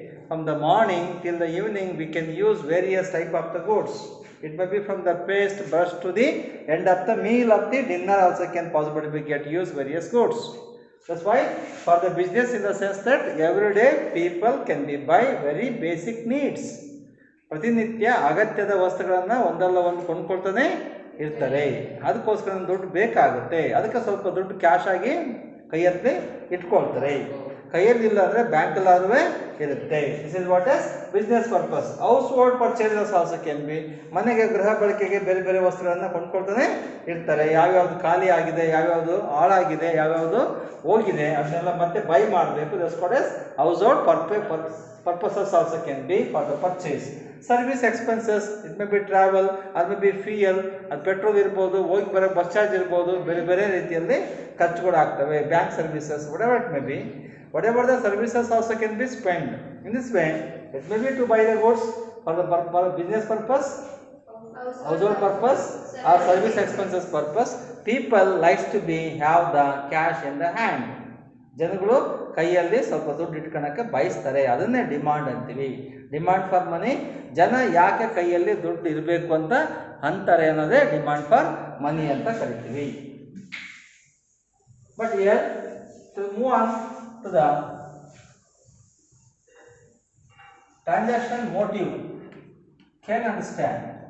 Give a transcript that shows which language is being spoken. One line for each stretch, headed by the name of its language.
English: From the morning till the evening we can use various type of the goods. It may be from the paste brush to the end of the meal of the dinner also can possibly get used various goods. That's why for the business in the sense that every day people can be buy very basic needs.
Kannada: ಪ್ರತಿನಿತ್ಯ ಅಗತ್ಯದ ವಸ್ತುಗಳನ್ನು ಒಂದಲ್ಲ ಒಂದು ಕೊಂಡ್ಕೊಳ್ತಾನೆ ಇರ್ತಾರೆ. ಅದಕ್ಕೋಸ್ಕರ ದುಡ್ಡು ಬೇಕಾಗುತ್ತೆ. ಅದಕ್ಕೆ ಸ್ವಲ್ಪ ದುಡ್ಡು ಕ್ಯಾಶ್ ಆಗಿ ಕೈಯಲ್ಲಿ ಇಟ್ಕೊಳ್ತಾರೆ. ಕೈಯಲ್ಲಿ ಇಲ್ಲ ಅಂದರೆ ಬ್ಯಾಂಕಲ್ಲಾದ್ರೂ ಇರುತ್ತೆ.
English: This is what is business purpose. Household purchases also can be.
Kannada: ಮನೆಗೆ ಗೃಹ ಬಳಕೆಗೆ ಬೇರೆ ಬೇರೆ ವಸ್ತುಗಳನ್ನು ಕೊಂಡ್ಕೊಳ್ತಾನೆ ಇರ್ತಾರೆ. ಯಾವ್ಯಾವ್ದು ಖಾಲಿ ಆಗಿದೆ, ಯಾವ್ಯಾವುದು ಹಾಳಾಗಿದೆ, ಯಾವ್ಯಾವುದು ಹೋಗಿದೆ ಅದನ್ನೆಲ್ಲ ಮತ್ತೆ ಬೈ ಮಾಡಬೇಕು.
English: That's what is household purposes also can be for the purchase. Service expenses, it may be travel or may be fuel,
Kannada: ಅದು ಪೆಟ್ರೋಲ್ ಇರ್ಬೋದು, ಹೋಗಿ ಬರೋ ಬಸ್ ಚಾರ್ಜ್ ಇರ್ಬೋದು, ಬೇರೆ ಬೇರೆ ರೀತಿಯಲ್ಲಿ ಖರ್ಚುಗಳು ಆಗ್ತವೆ.
English: Bank services, whatever it may be, whatever the services also can be spent. In this way, it may be to buy the goods for the business purpose, household purpose or service expenses purpose. People likes to be have the cash in the hand.
Kannada: ಜನಗಳು ಕೈಯಲ್ಲಿ ಸ್ವಲ್ಪ ದುಡ್ಡು ಇಟ್ಕೊಳಕ್ಕೆ ಬಯಸ್ತಾರೆ. ಅದನ್ನೇ demand ಅಂತೀವಿ. Demand for money. ಜನ ಯಾಕೆ ಕೈಯಲ್ಲಿ ದುಡ್ಡು ಇರಬೇಕು ಅಂತ ಅಂತಾರೆ ಅನ್ನೋದೇ ಡಿಮಾಂಡ್ ಫಾರ್ ಮನಿ ಅಂತ ಕರಿತೀವಿ.
English: But here to move on to the transaction motive can understand.